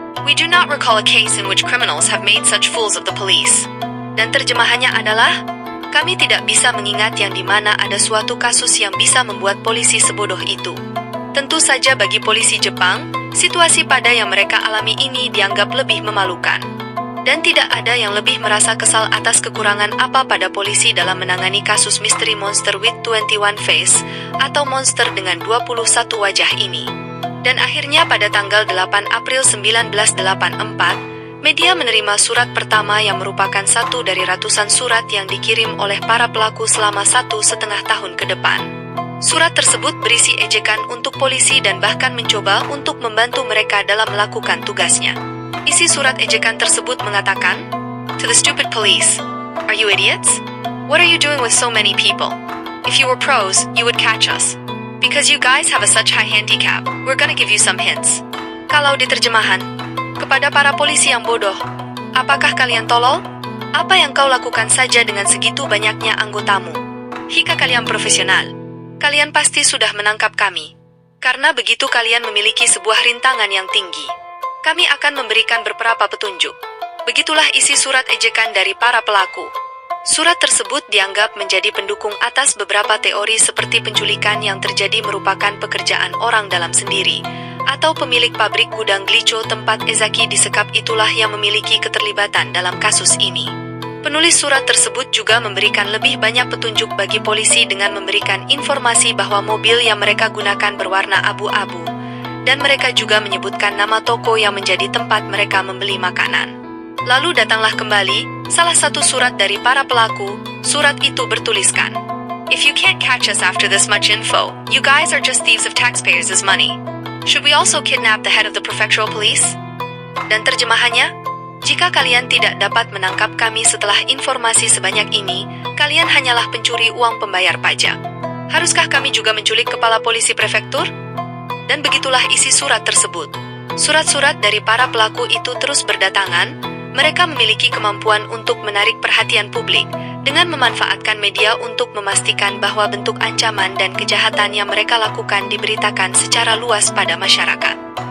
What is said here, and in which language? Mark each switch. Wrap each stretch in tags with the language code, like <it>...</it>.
<en>We do not recall a case in which criminals have made such fools of the police.</en> <id>Dan terjemahannya adalah, kami tidak bisa mengingat yang dimana ada suatu kasus yang bisa membuat polisi sebodoh itu. Tentu saja bagi polisi Jepang, situasi pada yang mereka alami ini dianggap lebih memalukan. Dan tidak ada yang lebih merasa kesal atas kekurangan apa pada polisi dalam menangani kasus misteri monster with 21 face, atau monster dengan 21 wajah ini. Dan akhirnya pada tanggal 8 April 1984, media menerima surat pertama yang merupakan satu dari ratusan surat yang dikirim oleh para pelaku selama 1,5 tahun ke depan. Surat tersebut berisi ejekan untuk polisi dan bahkan mencoba untuk membantu mereka dalam melakukan tugasnya. Isi surat ejekan tersebut mengatakan,</id> <en>"To the stupid police. Are you idiots? What are you doing with so many people? If you were pros, you would catch us. Because you guys have a such high handicap, we're gonna give you some hints."</en> <id>Kalau diterjemahan, kepada para polisi yang bodoh, apakah kalian tolol? Apa yang kau lakukan saja dengan segitu banyaknya anggotamu? Jika kalian profesional, kalian pasti sudah menangkap kami. Karena begitu kalian memiliki sebuah rintangan yang tinggi, kami akan memberikan beberapa petunjuk. Begitulah isi surat ejekan dari para pelaku. Surat tersebut dianggap menjadi pendukung atas beberapa teori seperti penculikan yang terjadi merupakan pekerjaan orang dalam sendiri, atau pemilik pabrik gudang Glico tempat Ezaki disekap itulah yang memiliki keterlibatan dalam kasus ini. Penulis surat tersebut juga memberikan lebih banyak petunjuk bagi polisi dengan memberikan informasi bahwa mobil yang mereka gunakan berwarna abu-abu, dan mereka juga menyebutkan nama toko yang menjadi tempat mereka membeli makanan. Lalu datanglah kembali salah satu surat dari para pelaku. Surat itu bertuliskan,</id> <en>"If you can't catch us after this much info, you guys are just thieves of taxpayers' money. Should we also kidnap the head of the prefectural police?"</en> <id>Dan terjemahannya, jika kalian tidak dapat menangkap kami setelah informasi sebanyak ini, kalian hanyalah pencuri uang pembayar pajak. Haruskah kami juga menculik kepala polisi prefektur? Dan begitulah isi surat tersebut. Surat-surat dari para pelaku itu terus berdatangan. Mereka memiliki kemampuan untuk menarik perhatian publik dengan memanfaatkan media untuk memastikan bahwa bentuk ancaman dan kejahatan yang mereka lakukan diberitakan secara luas pada masyarakat.</id>